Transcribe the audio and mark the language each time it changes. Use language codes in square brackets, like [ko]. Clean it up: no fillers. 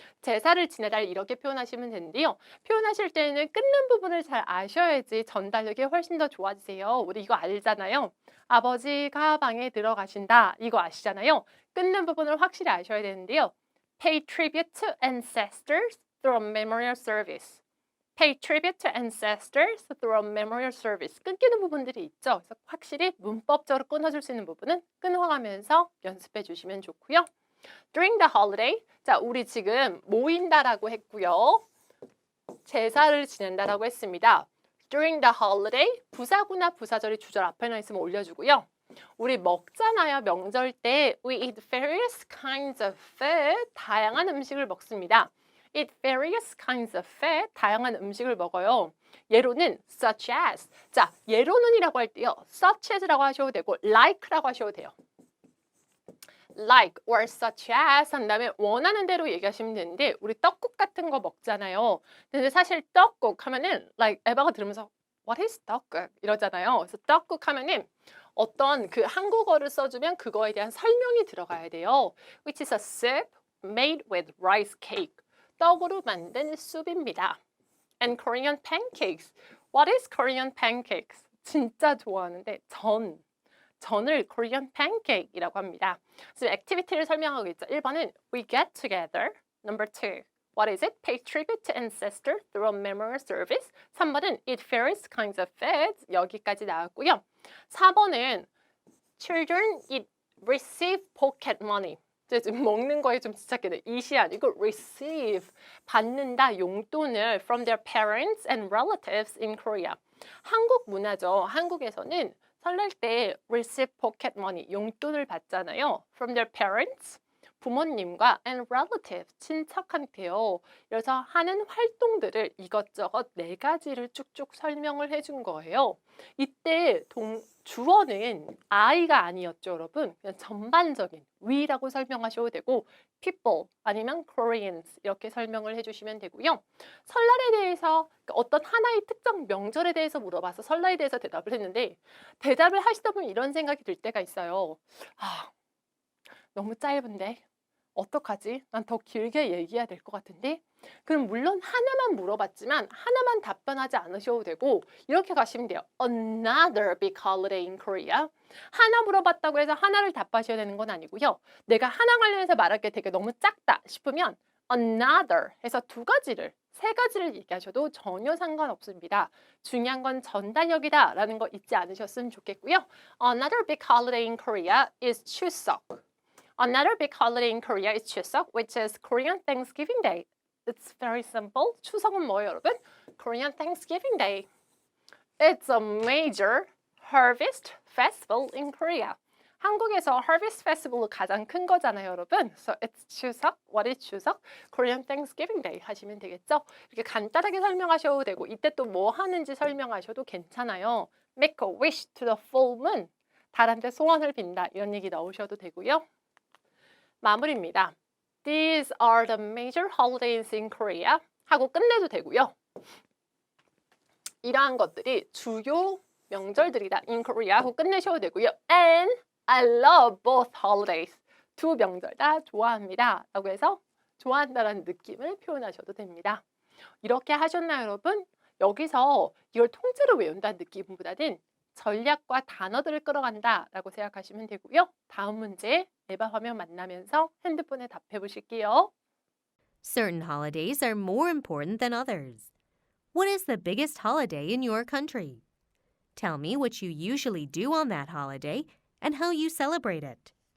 [ko] 제사를 지내다 이렇게 표현하시면 되는데요. 표현하실 때는 끊는 부분을 잘 아셔야지 전달력이 훨씬 더 좋아지세요. 우리 이거 알잖아요. 아버지가 방에 들어가신다 이거 아시잖아요. 끊는 부분을 확실히 아셔야 되는데요. [en] Pay tribute to ancestors through a memorial service. Pay tribute to ancestors through a memorial service. [ko] 끊기는 부분들이 있죠. 그래서 확실히 문법적으로 끊어줄 수 있는 부분은 끊어가면서 연습해 주시면 좋고요. [en] During the holiday. [ko] 자, 우리 지금 모인다라고 했고요. 제사를 지낸다라고 했습니다. [en] During the holiday. [ko] 부사구나 부사절이 주절 앞에나 있으면 올려주고요. 우리 먹잖아요. 명절 때 [en] we eat various kinds of food. [ko] 다양한 음식을 먹습니다. [en] eat various kinds of food. [ko] 다양한 음식을 먹어요. 예로는 [en] such as. [ko] 자, 예로는이라고 할 때요. [en] such as [ko] 라고 하셔도 되고 like라고 하셔도 돼요. [en] like or such as [ko] 한 다음에 원하는 대로 얘기하시면 되는데 우리 떡국 같은 거 먹잖아요. 근데 사실 떡국 하면은 like 에바가 들으면서 [en] what is [ko] 떡국 이러잖아요. 그래서 떡국 하면은 어떤 그 한국어를 써주면 그거에 대한 설명이 들어가야 돼요. [en] which is a soup made with rice cake. [ko] 떡으로 만든 숲입니다. [en] And Korean pancakes. What is Korean pancakes? [ko] 진짜 좋아하는데 전을 Korean pancake이라고 합니다. 지금 액티비티를 설명하고 있죠. [en] 1번은 we get together. Number 2. What is it? Pay tribute to ancestors through a memorial service. 3번은 eat various kinds of foods. [ko] 여기까지 나왔고요. [en] 4번은 children eat receive pocket money. [ko] 지금 먹는 거에 좀 집착해요. [en] eat이 아니고 receive, [ko] 받는다 용돈을 [en] from their parents and relatives in Korea. [ko] 한국 문화죠. 한국에서는 설날 때 [en] receive pocket money, [ko] 용돈을 받잖아요. [en] from their parents, [ko] 부모님과 [en] and relatives, [ko] 친척한테요. 그래서 하는 활동들을 이것저것 4가지를 쭉쭉 설명을 해준 거예요. 이때 주어는 I가 아니었죠, 여러분. 그냥 전반적인 we라고 설명하셔도 되고 people 아니면 Koreans 이렇게 설명을 해주시면 되고요. 설날에 대해서 어떤 하나의 특정 명절에 대해서 물어봐서 설날에 대해서 대답을 했는데 대답을 하시다 보면 이런 생각이 들 때가 있어요. 아, 너무 짧은데 어떡하지? 난 더 길게 얘기해야 될 것 같은데? 그럼 물론 하나만 물어봤지만 하나만 답변하지 않으셔도 되고 이렇게 가시면 돼요. [en] Another big holiday in Korea. [ko] 하나 물어봤다고 해서 하나를 답하셔야 되는 건 아니고요. 내가 하나 관련해서 말할 게 되게 너무 작다 싶으면 another 해서 2가지를 3가지를 얘기하셔도 전혀 상관없습니다. 중요한 건 전달력이다 라는 거 잊지 않으셨으면 좋겠고요. [en] Another big holiday in Korea is Chuseok. Another big holiday in Korea is Chuseok, which is Korean Thanksgiving Day. It's very simple. [ko] 추석은 뭐예요, 여러분? [en] Korean Thanksgiving Day. It's a major harvest festival in Korea. [ko] 한국에서 harvest festival로 가장 큰 거잖아요, 여러분. [en] So it's 추석. What is 추석? Korean Thanksgiving Day [ko] 하시면 되겠죠? 이렇게 간단하게 설명하셔도 되고 이때 또 뭐 하는지 설명하셔도 괜찮아요. [en] Make a wish to the full moon. [ko] 달한테 소원을 빈다. 이런 얘기 넣으셔도 되고요. 마무리입니다. [en] These are the major holidays in Korea [ko] 하고 끝내도 되고요. 이러한 것들이 주요 명절들이다 [en] in Korea [ko] 하고 끝내셔도 되고요. [en] And I love both holidays. [ko] 2 명절 다 좋아합니다. 라고 해서 좋아한다라는 느낌을 표현하셔도 됩니다. 이렇게 하셨나요, 여러분? 여기서 이걸 통째로 외운다는 느낌보다는 전략과 단어들을 끌어간다 라고 생각하시면 되고요. 다음 문제 에바 화면 만나면서 핸드폰에 답해 보실게요. [en] Certain holidays are more important than others. What is the biggest holiday in your country? Tell me what you usually do on that holiday and how you celebrate it.